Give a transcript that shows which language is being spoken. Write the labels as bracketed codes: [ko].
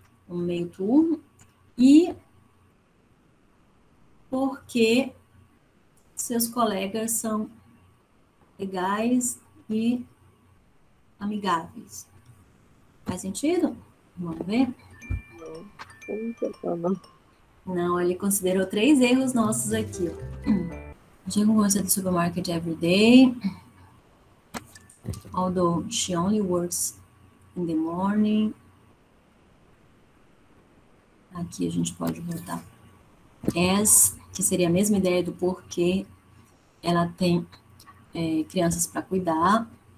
[pt] Um meio turno, e porque seus colegas são legais e amigáveis. Faz sentido? Vamos ver? Não, ele considerou 3 erros nossos aqui. [en] She goes to the supermarket every day, although she only works in the morning. [pt] Aqui a gente pode botar as, que seria a mesma ideia do porquê ela tem crianças para cuidar.